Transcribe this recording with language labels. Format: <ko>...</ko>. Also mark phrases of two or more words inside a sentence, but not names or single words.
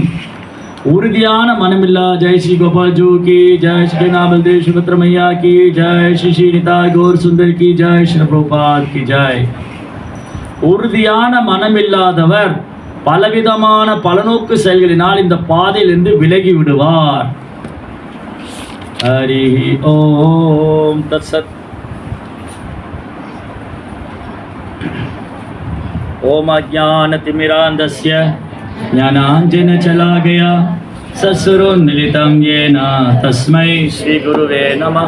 <ta>உறுதியான மனமில்லா</ta> <hi>जय श्री गोपालजू की जय, श्री नाबलदेव सुभद्रमैया की जय, श्री श्रीनिता गौर सुंदर की जय, श्री प्रभुपाद की जय.</hi> <ta>உறுதியான மனமில்லாதவர் பலவிதமான பலநோக்கு செயல்களினால் இந்த பாதையிலிருந்து விலகி விடுவார்.</ta> <sa>हरि ओम तत्सत्। ओम अज्ञानतिमिरान्धस्य ज्ञानाञ्जनशलाकया चक्षुरुन्मीलितं येन तस्मै श्रीगुरुवे नमः।</sa>